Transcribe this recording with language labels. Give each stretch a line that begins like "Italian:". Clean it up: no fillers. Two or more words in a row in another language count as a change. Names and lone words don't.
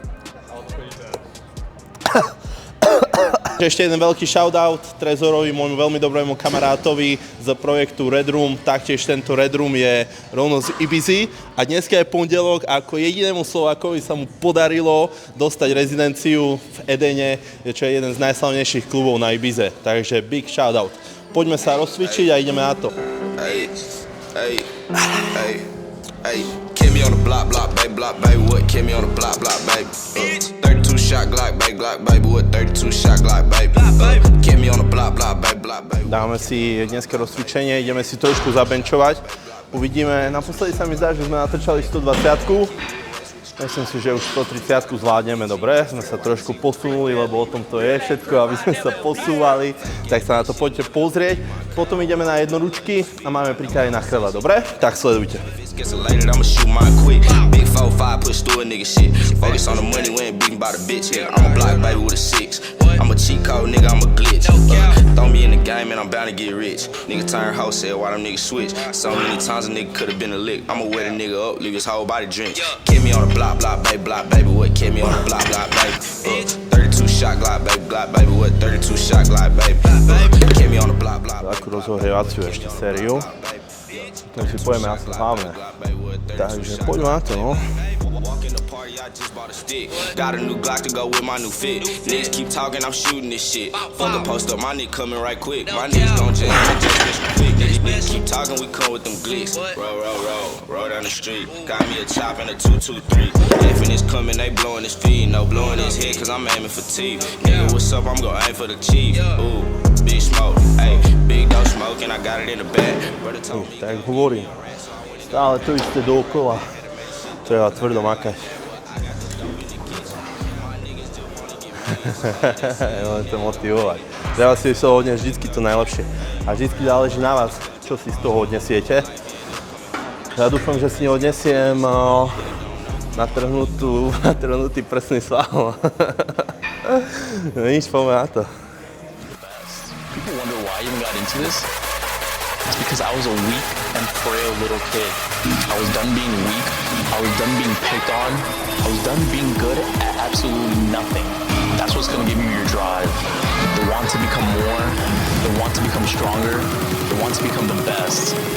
Slovak: Ešte jeden veľký shoutout Trezorovi, môjmu veľmi dobrému kamarátovi z projektu Red Room. Taktiež tento Red Room je rovno z Ibizy. A dneska je pondelok a ako jedinému Slovákovi sa mu podarilo dostať rezidenciu v Edene, čo je jeden z najslavnejších klubov na Ibize. Takže
English: big shoutout.
Slovak: Poďme sa rozcvičiť a ideme na to.
English: Kill me on the block, baby, what? Kill me on the block, baby. 32 shot Glock, baby, what? 32 shot Glock, baby. Kill me on the block, baby.
Slovak: Dáme si dneska rozcvičenie, ideme si trošku zabenčovať. Uvidíme, naposledy sa mi zdá, že sme natrčali 120-ku. Myslím si, že už 130-ku zvládneme dobre. Sme sa trošku posunuli, lebo o tom to je všetko, aby sme sa posúvali. Tak sa na to poďte pozrieť. Potom ideme na jednoručky a máme príklady na chrela, dobre? Tak sledujte.
English: Big 4-5, push through a nigga shit. Focus on the money, we ain't beating by the bitch. Yeah, I'm a block baby with a 6. I'm a cheat code, nigga, I'm a glitch. Throw me in the game and I'm bound to get rich. Nigga turn wholesale, why them niggas switch? So many times a nigga could've been a lick. I'ma wet a nigga up, leave his whole body drenched. Kill me on the block, baby, what? Kill me on the block, baby. 32 shot Glock, baby, what? 32 shot Glock, baby. Kill me on the block, baby.
Slovak: Takú rozhohrevaciu ešte sériu. Potom si pojeme asi hlavne. Takže poďme na to, no.
English: Got a new Glock to go with my new fit. Niggas keep talking, I'm shooting this shit. Fuck a post up, my nigga coming right quick. My niggas gon' just quick. Niggas keep talking, we come with them glicks. Roll down the street. Got me a chop and a 223. If it's coming, they blowing his feet. No blowing his head, cause I'm aiming for teeth. Nigga, what's up? I'm gon' aim for the chief. Ooh, big smoke, ayy, big dose smoke, and I got it in the bag.
Slovak: Tak hovorím, stále to isté dookola. Treba tvrdo makať. Len to motivovať. Treba si z toho odniesť vždycky to najlepšie. A vždycky záleží na vás, čo si z toho odnesiete. Ja dúfam, že si neodnesiem natrhnutý prsný sval. No nič, poďme na to.
English: People wonder why I even got into this. It's because I was a weak and frail little kid. I was done being weak. I was done being picked on. I was done being good at absolutely nothing. That's what's gonna give you your drive. The want to become more, the want to become stronger, the want to become the best.